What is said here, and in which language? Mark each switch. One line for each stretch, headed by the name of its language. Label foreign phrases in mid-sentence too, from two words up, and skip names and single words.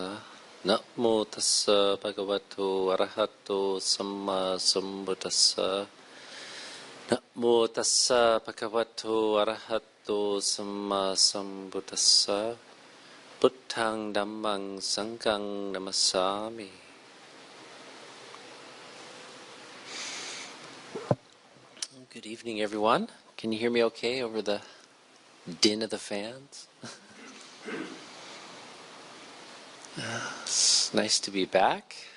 Pali: Namo tassa bhagavato arahato samma sambuddhassa. Namo tassa bhagavato arahato samma sambuddhassa. Buddhang dhammang sanghang namassami.
English: Good evening, everyone. Can you hear me okay over the din of the fans? It's nice to be back.